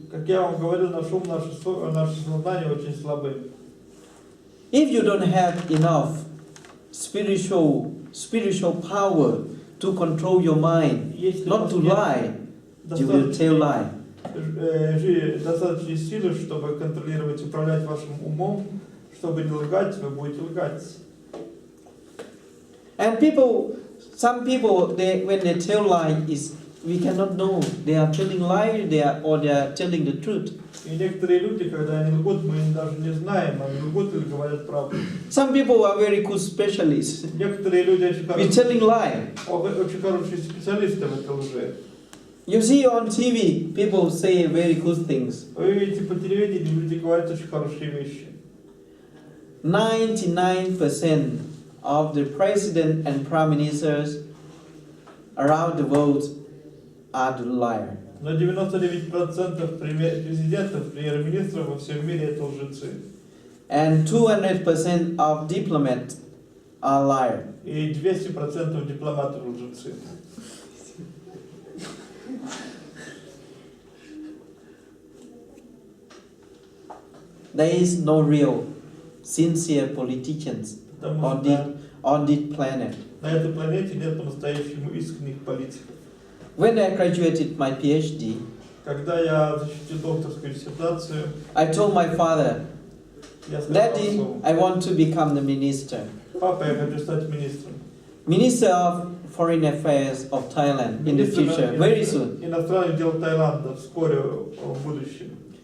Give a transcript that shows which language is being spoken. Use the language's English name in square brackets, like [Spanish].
[Russian] Как я вам говорил, наше сознание очень слабое. [English] If you don't have enough spiritual power to control your mind, [Russian] Если [English] not to lie, you will tell lie. [Russian] Достаточно силы, чтобы контролировать, управлять вашим умом, чтобы не лгать, вы будете лгать. [English] And some people, when they tell lie, we cannot know they are telling lie, they are telling the truth. [Russian] И некоторые люди, когда они лгут, мы даже не знаем, они лгут или говорят правду. [English] Some people are very good specialists. [Russian] Некоторые люди очень [English] We're telling lie. [Russian] хорошие специалисты в этой лжи. [English] You see on TV, people say very good things. [Russian] Вы видите по телевидению, люди говорят очень хорошие вещи. [English] 99% of the president and prime ministers around the world are the liar. [Russian] Но 99% президентов, премьер-министров во всем мире это лжецы. [English] And 200% of diplomats are liars. [Russian] И 200% дипломатов лжецы. [English] There is no real, sincere politicians on this planet. [Russian] На этой планете нет по-настоящему искренних политиков. [English] When I graduated my PhD, [Russian] Когда я защитил докторскую диссертацию, [English] I told my father, [Russian] я сказал [English] Daddy, [Russian] отцу: [English] I want to become the minister. [Russian] папа, я хочу стать министром. [English] Minister of Foreign Affairs of Thailand in the future, very soon. [Russian] Иностранных дел Таиланда вскоре в будущем.